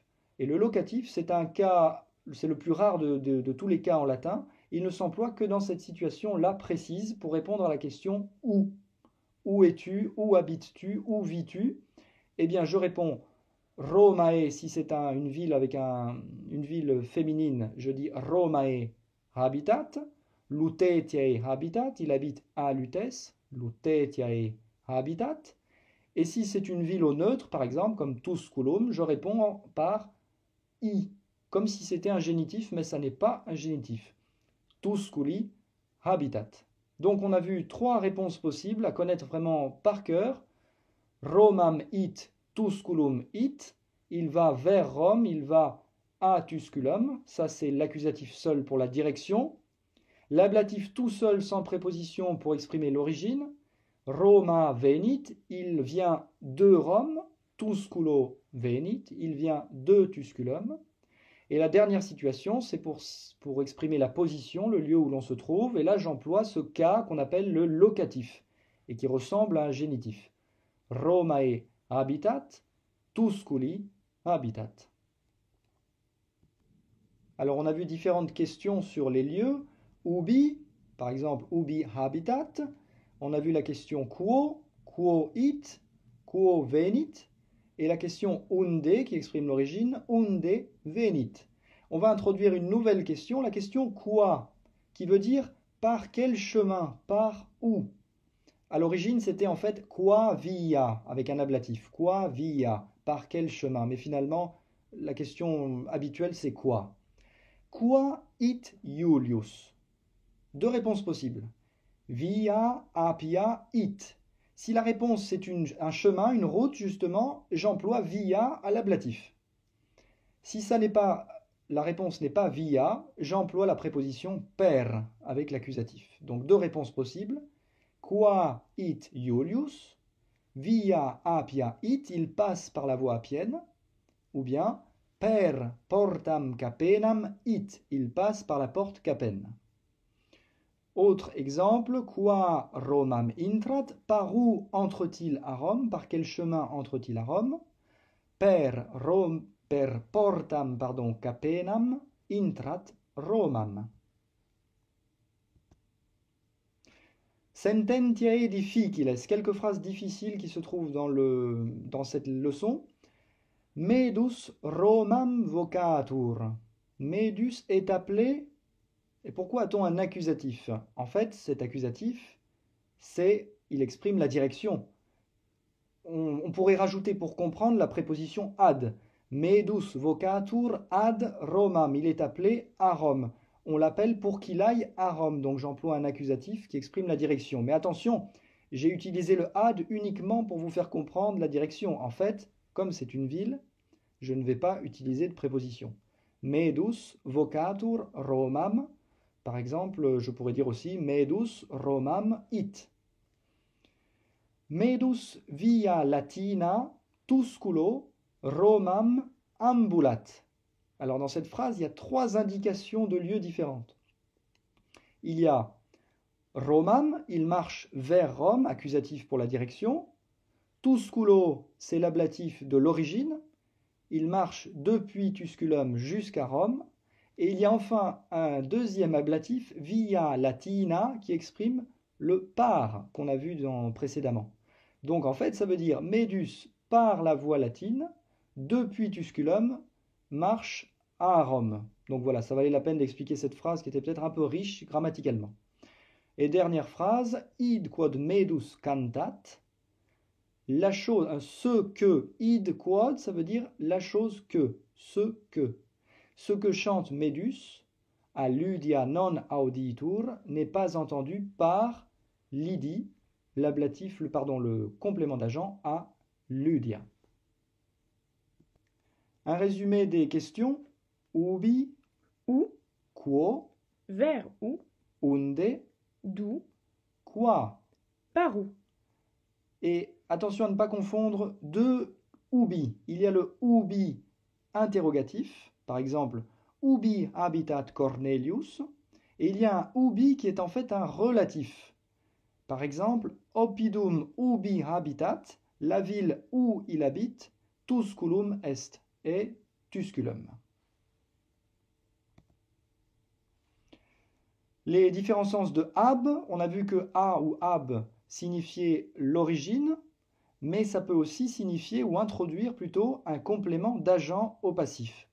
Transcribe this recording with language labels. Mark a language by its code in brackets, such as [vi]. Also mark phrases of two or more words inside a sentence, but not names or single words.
[fr] Et le locatif, c'est un cas, c'est le plus rare de tous les cas en latin. Il ne s'emploie que dans cette situation-là précise pour répondre à la question où. Où es-tu? Où habites-tu? Où vis-tu? Eh bien, je réponds Romae si c'est une ville avec une ville féminine. Je dis [la] Romae habitat. Lutetiae habitat. [fr] Il habite à Lutèce. [la] Lutetiae habitat. [fr] Et si c'est une ville au neutre, par exemple, comme Tusculum, je réponds par i, comme si c'était un génitif, mais ça n'est pas un génitif. [la] Tusculi habitat. [fr] Donc on a vu trois réponses possibles à connaître vraiment par cœur. [la] Romam it, Tusculum it. [fr] Il va vers Rome, il va à Tusculum. Ça c'est l'accusatif seul pour la direction. L'ablatif tout seul sans préposition pour exprimer l'origine. [la] Roma venit, [fr] il vient de Rome. [la] Tusculo venit, [fr] il vient de Tusculum. Et la dernière situation, c'est pour exprimer la position, le lieu où l'on se trouve. Et là, j'emploie ce cas qu'on appelle le locatif et qui ressemble à un génitif. [la] Romae habitat, Tusculi habitat. [fr] Alors, on a vu différentes questions sur les lieux. [la] Ubi, [fr] par exemple, [la] ubi habitat. [fr] On a vu la question [la] quo, quo it, quo venit. [fr] Et la question unde, qui exprime l'origine, [la] unde venit. [fr] On va introduire une nouvelle question, la question quoi, qui veut dire par quel chemin, par où. À l'origine, c'était en fait [la] qua via, [fr] avec un ablatif. [la] Qua via, [fr] par quel chemin? Mais finalement, la question habituelle, c'est quoi? [la] Qua it Julius? [fr] Deux réponses possibles. [la] Via, apia, it. [fr] Si la réponse c'est un chemin, une route, justement, j'emploie via à l'ablatif. Si ça n'est pas, la réponse n'est pas via, j'emploie la préposition per avec l'accusatif. Donc deux réponses possibles. [la] Qua it Julius? Via apia it, [fr] il passe par la voie appienne. Ou bien [la] per portam capenam it, [fr] il passe par la porte capenne. Autre exemple, [la] qua Romam intrat, [fr] par où entre-t-il à Rome? Par quel chemin entre-t-il à Rome? [la] Per portam, capenam intrat Romam. Sententiae difficiles, [fr] quelques phrases difficiles qui se trouvent dans cette leçon. [la] Medus Romam vocatur. [fr] Medus est appelé. Et pourquoi a-t-on un accusatif? En fait, cet accusatif, il exprime la direction. On pourrait rajouter pour comprendre la préposition ad. [la] Medus vocatur ad Romam. [fr] Il est appelé à Rome. On l'appelle pour qu'il aille à Rome. Donc j'emploie un accusatif qui exprime la direction. Mais attention, j'ai utilisé le ad uniquement pour vous faire comprendre la direction. En fait, comme c'est une ville, je ne vais pas utiliser de préposition. [la] Medus vocatur Romam. [fr] Par exemple, je pourrais dire aussi [la] Medus Romam it. Medus via Latina Tusculo Romam ambulat. [fr] Alors dans cette phrase, il y a trois indications de lieux différentes. Il y a Romam, il marche vers Rome, accusatif pour la direction. Tusculo, c'est l'ablatif de l'origine. Il marche depuis Tusculum jusqu'à Rome. Et il y a enfin un deuxième ablatif, [la] via Latina, [fr] qui exprime le par qu'on a vu précédemment. Donc en fait, ça veut dire Medus par la voie latine, depuis Tusculum, marche à Rome. Donc voilà, ça valait la peine d'expliquer cette phrase qui était peut-être un peu riche grammaticalement. Et dernière phrase, [la] id quod medus cantat. [fr] La chose, ce que, [la] id quod, [fr] ça veut dire la chose que, ce que. Ce que chante Médus, [la] à Ludia non auditur, [fr] n'est pas entendu par Lydie, l'ablatif, le complément d'agent [la] à Ludia. [fr] Un résumé des questions. [la] Ubi, [fr] Où? [la] quo, [fr] Vers où? [la] unde, [fr] D'où? [la] qua. [fr] Par où? Et attention à ne pas confondre deux ubi. Il y a le ubi interrogatif, par exemple, [la] ubi habitat Cornelius, [fr] et il y a un ubi qui est en fait un relatif. Par exemple, [la] oppidum ubi habitat, [fr] la ville où il habite, [la] Tusculum est, et Tusculum. [fr] Les différents sens de ab, on a vu que a ou ab signifiait l'origine, mais ça peut aussi signifier ou introduire plutôt un complément d'agent au passif.